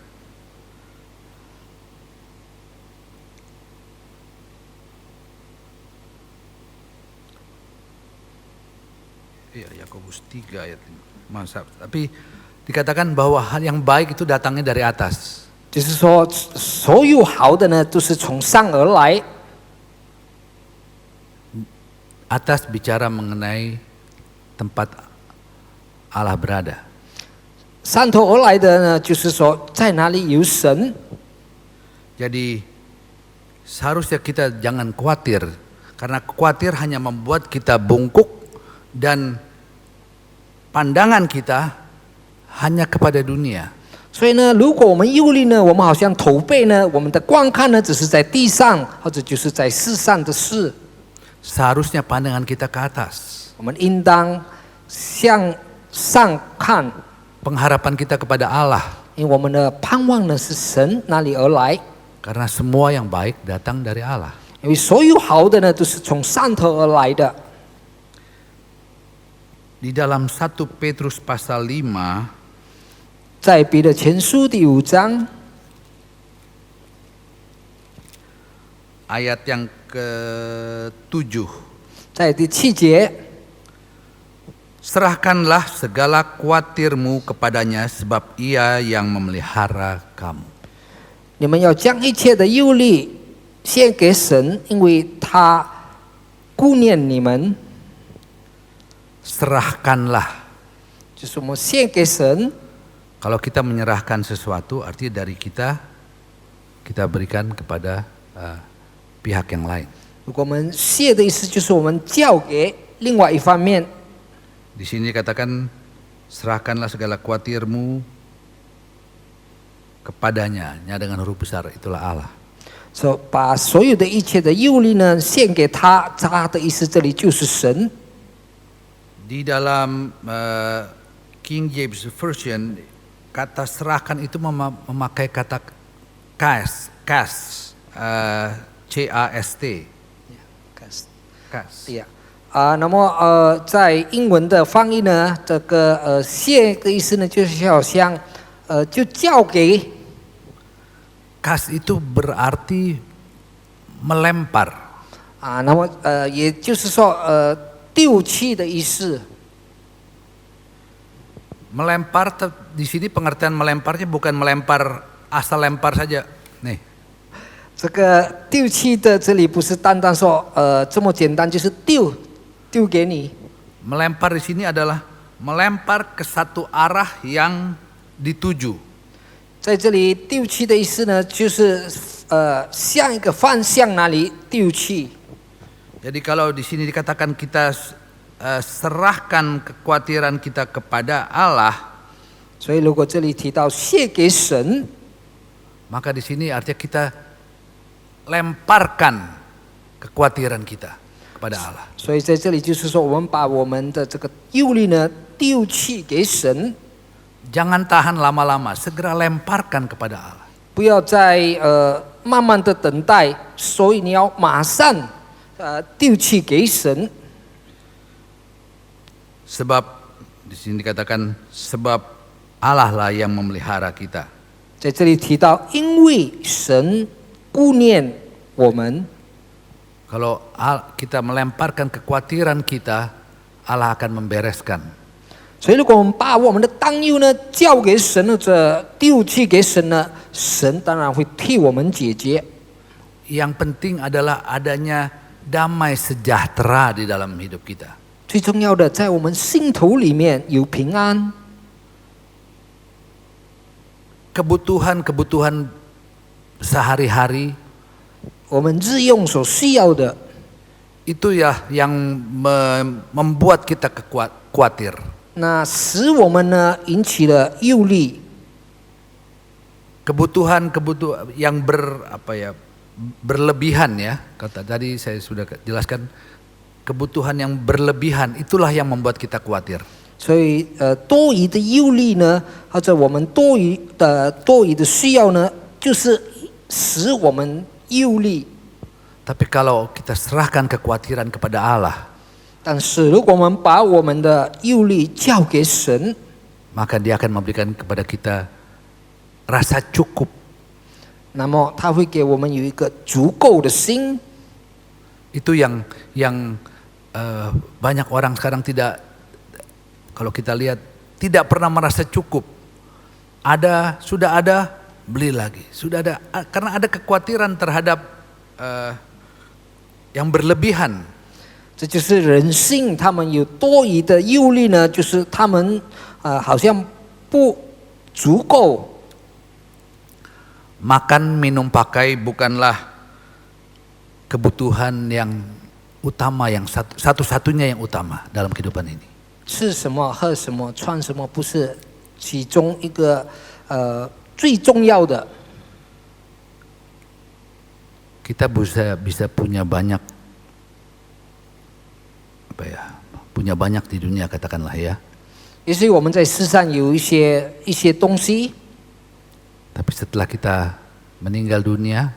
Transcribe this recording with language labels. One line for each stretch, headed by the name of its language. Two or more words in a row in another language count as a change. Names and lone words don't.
Indonesian: Iya, Yakobus 3 ayat 5. Maaf, tapi dikatakan bahwa hal yang baik itu datangnya dari atas.
Chinese: 就是说，所有好的呢，都是从上而来。
Indonesian: Atas bicara mengenai tempat Allah berada.
Chinese: 上头而来的呢，就是说在哪里有神。
Indonesian: Jadi seharusnya kita jangan khawatir, karena khawatir hanya membuat kita bungkuk dan pandangan kita hanya kepada dunia.
Chinese: 所以呢，如果我们忧虑呢，我们好像驼背呢，我们的观看呢，只是在地上，或者就是在世上的事。
Indonesian: Seharusnya pandangan kita ke atas.
Chinese: 我们应当向上看，
Indonesian: Pengharapan kita kepada Allah.
Chinese: 因为我们的盼望呢是神那里而来。
Indonesian: Karena semua yang baik datang dari Allah.
Chinese: 因为所有好的呢，都是从上头而来的。
Indonesian: Di dalam 1 Petrus pasal 5,
Chinese: 在彼得前书第5章
Indonesian: ayat yang ke-7.
Chinese: 在第7节，
Indonesian: Serahkanlah segala khawatirmu kepadanya, sebab ia yang memelihara kamu.
Chinese: 你们要将一切的忧虑献给神，因为他顾念你们。
Indonesian: Serahkanlah.
Chinese: 就是我们献给神。
Indonesian: Kalau kita menyerahkan sesuatu, artinya dari kita kita berikan kepada pihak yang lain.
Chinese: 如果我们谢的意思就是我们交给另外一方面。
Indonesian: Di sini katakan serahkanlah segala khawatirmu kepadanya, nya dengan huruf besar, itulah Allah.
Chinese: 说把所有的一切的忧虑呢献给他，他的意思这里就是神。
Indonesian: Di dalam King James Version, kata serahkan itu memakai kata cast, C-A-S-T. Cast.
Chinese: 对呀，那么在英文的翻译呢，这个谢的意思呢，就是好像就交给
Indonesian: Cast itu berarti melempar.
Chinese: 那么也就是说丢弃的意思。
Indonesian: Melempar di sini pengertian melemparnya bukan melempar asal lempar saja. Nih.
Chinese: 这个丢弃的这里不是单单说这么简单，就是丢给你。
Indonesian: Melempar di sini adalah melempar ke satu arah yang dituju.
Chinese: 在这里丢弃的意思呢，就是向一个方向那里丢弃。
Indonesian: Jadi kalau di sini dikatakan kita serahkan kekhawatiran kita kepada Allah,
Chinese: 所以如果这里提到谢给神，
Indonesian: maka di sini artinya kita lemparkan kekhawatiran kita kepada Allah.
Chinese: 所以在这里就是说，我们把我们的这个忧虑呢丢弃给神，
Indonesian: Jangan tahan lama-lama, segera lemparkan kepada Allah.
Chinese: 不要再慢慢的等待，所以你要马上丢弃给神。
Indonesian: Sebab di sini dikatakan sebab Allah lah yang memelihara kita.
Chinese: 在这里提到，因为神顾念我们，
Indonesian: Kalau kita melemparkan kekhawatiran kita, Allah akan membereskan.
Chinese: 所以如果我们把我们的担忧呢交给神，或者丢弃给神呢，神当然会替我们解决。
Indonesian: Yang penting adalah adanya damai sejahtera di dalam hidup kita.
Chinese: 最重要的，在我们心头里面有平安。
Indonesian: Kebutuhan-kebutuhan sehari-hari
Chinese: 我们日用所需要的，
Indonesian: itu ya yang membuat kita khawatir.
Chinese: 那使我们呢引起了忧虑。
Indonesian: Kebutuhan yang berlebihan ya. Kata tadi saya sudah jelaskan, kebutuhan yang berlebihan itulah yang membuat kita khawatir.
Chinese: 所以多余的忧虑呢，或者我们多余的需要呢，就是使我们忧虑。
Indonesian: Tapi kalau kita serahkan kekhawatiran kepada Allah,
Chinese: 但是如果我们把我们的忧虑交给神，
Indonesian: maka Dia akan memberikan kepada kita rasa cukup.
Chinese: 那么他会给我们有一个足够的心。
Indonesian: Itu yang banyak orang sekarang tidak, kalau kita lihat, tidak pernah merasa cukup. Sudah ada, beli lagi. Sudah ada, karena ada kekhawatiran terhadap yang berlebihan.
Chinese: 这就是人性，他们有多余的忧虑呢，就是他们好像不足够。
Indonesian: Makan, minum, pakai bukanlah kebutuhan yang utama, yang satu-satunya yang utama dalam kehidupan ini.
Chinese: 吃什么、喝什么、穿什么，不是其中一个最重要的。
Indonesian: Kita bisa punya banyak punya banyak di dunia, katakanlah ya.
Chinese: 也许我们在世上有一些东西，
Indonesian: Tapi setelah kita meninggal dunia,